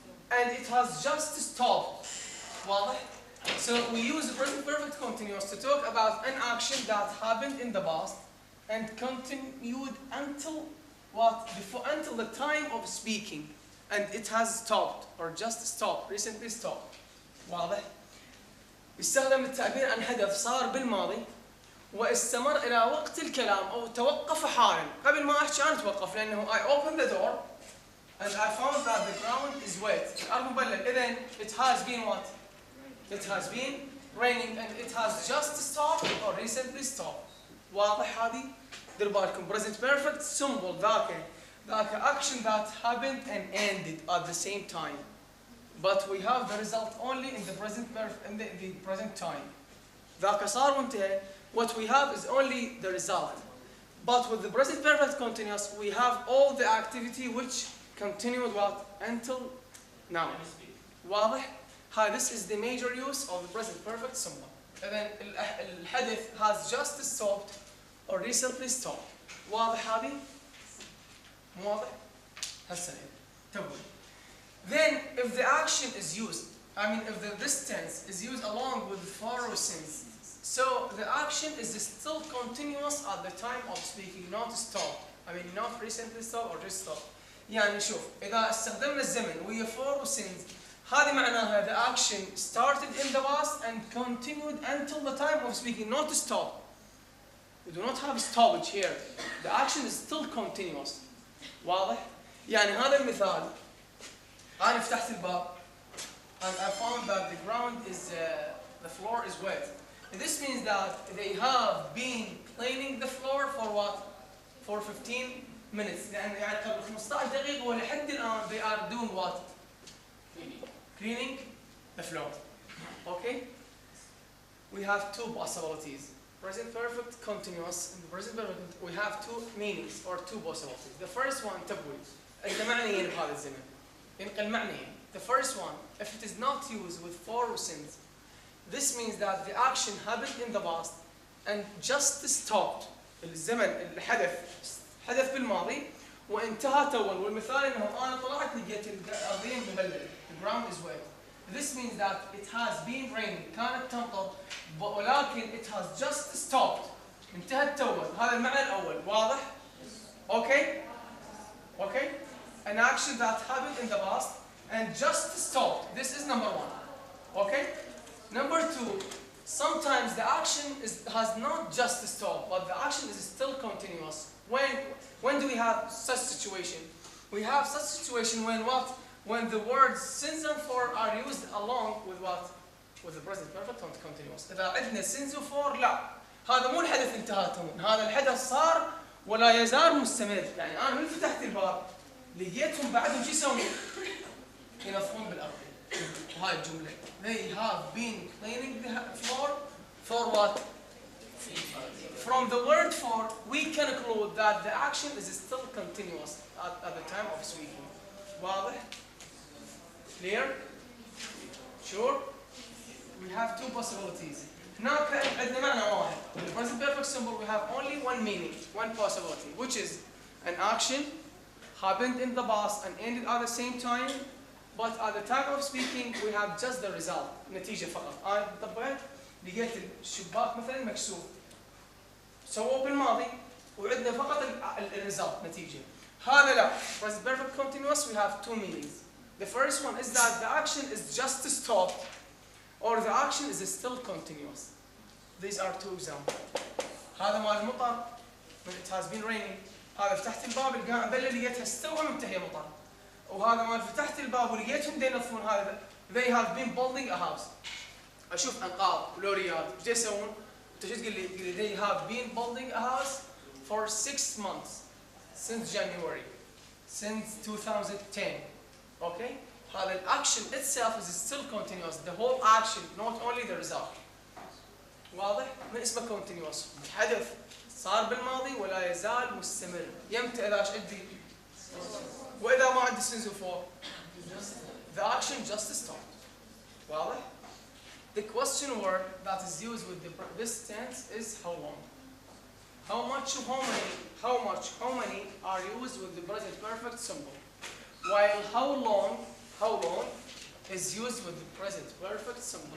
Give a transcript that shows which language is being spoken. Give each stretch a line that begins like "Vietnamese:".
English: And it has just stopped.
Arabic: واضح?
English: So we use the present perfect continuous to talk about an action that happened in the past and continued until what? Until the time of speaking. And it has stopped or just stopped, recently stopped.
Arabic: واضح؟ يستخدم التعبير عن حدث صار بالماضي واستمر إلى وقت الكلام أو توقف حالا. قبل ما أحكي أنا توقف لأنه
English: I opened the door and I found that the ground is wet.
Arabic: الأرض مبلل. إذن
English: it has been what? It has been raining and it has just stopped or recently stopped.
Arabic: واضح هذه؟ دير بالكم
English: present perfect symbol
Arabic: ذاك
English: action that happened and ended at the same time. But we have the result only in the present time.
Arabic: ذاك صار وانتهى.
English: What we have is only the result. But with the present perfect continuous, we have all the activity which continued what? Until now.
Arabic: واضح؟
English: This is the major use of the present perfect symbol. And then
Arabic: الحدث
English: has just stopped or recently stopped.
Arabic: واضح هذه؟ مو واضح؟ هسه تبوي.
English: Then if the action is used, if this tense is used along with for since, so the action is still continuous at the time of speaking, not stop. Not recently stop or just stop.
Arabic: يعني شوف إذا استخدمنا الزمن ويا
English: for since
Arabic: هذه معناها
English: the action started in the past and continued until the time of speaking, not stop. We do not have stoppage here. The action is still continuous.
Arabic: واضح؟ يعني هذا المثال أنا فتحت الباب
English: and I found that the ground is the floor is wet. This means that they have been cleaning the floor for what? For 15 minutes.
Arabic: يعني قبل 15 دقيقة ولحد الآن
English: they are doing what? Cleaning the floor. Okay? We have two possibilities. Present perfect continuous. In the present perfect we have two meanings or two possibilities. The first one
Arabic: تبوي. أنت معنيين بهذا الزمن. ينقل معنيين.
English: The first one, if it is not used with for or since, this means that the action happened in the past and just stopped.
Arabic: الزمن الحدث حدث بالماضي وانتهى توا. والمثال انه انا طلعت لقيت الارضيه مبلله.
English: The ground is wet. This means that it has been raining.
Arabic: كانت تمطر ولكن
English: it has just stopped.
Arabic: انتهت توا. هذا المعنى الاول. واضح؟
English: Okay? Okay? An action that happened in the past and just stopped. This is number one. Okay? Number two, sometimes the action has not just stopped, but the action is still continuous. When do we have such situation? We have such situation when what? When the words since and for are used along with what? With the present perfect continuous.
Arabic: إذا عندنا since و for لا. هذا مو الحدث انتهى تمام. هذا الحدث صار ولا يزال مستمر. يعني أنا من فتحت الباب لقيتهم بعدهم شو يسوون؟ ينظفون بالأرض. وهاي الجملة.
English: They have been cleaning the floor for what? From the word for, we can conclude that the action is still continuous at the time of speaking.
Arabic: واضح?
English: Clear? Sure? We have two possibilities.
Arabic: هناك عندنا معنى واحد.
English: In the present perfect symbol we have only one meaning, one possibility, which is an action happened in the past and ended at the same time, but at the time of speaking we have just the result.
Arabic: نتيجة فقط. أنا طبقت لقيت الشباك مثلا مكسور. سووه بالماضي وعندنا فقط الريزلت نتيجة. هذا لا.
English: Present perfect continuous we have two meanings. The first one is that the action is just stopped or the action is still continuous. These are two examples.
Arabic: هذا مال المطر
English: when it has been raining.
Arabic: هذا فتحت الباب القابلة لقيتها استوى منتهية مطر. وهذا مال فتحت الباب ولقيتهم ينظفون هذا.
English: They have been building a house.
Arabic: أشوف أنقاض ولوريات إيش يسوون؟ أنت شو تقول لي؟
English: They have been building a house for 6 months since January, since 2010. Okay?
Arabic: هذا الأكشن
English: itself is still continuous. The whole action, not only the result.
Arabic: واضح؟ من اسمه continuous. حدث صار بالماضي ولا يزال مستمر. يمتى إذا ايش عندي؟ وإذا ما عندي since before?
English: The action just stopped.
Arabic: واضح؟
English: The question word that is used with this tense is how long. How many are used with the present perfect simple. While how long is used with the present perfect simple.